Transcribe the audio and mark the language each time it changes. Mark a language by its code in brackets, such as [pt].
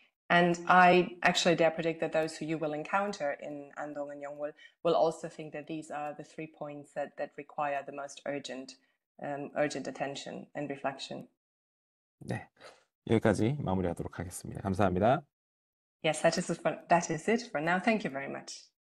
[en] And I actually dare predict that those who you will encounter in Andong and Yeongwol will also think that these are the 3 points that require the most urgent attention and reflection. [ko] 네, 여기까지 마무리하도록 하겠습니다. 감사합니다. [en] Yes, that is it for now. Thank you very much.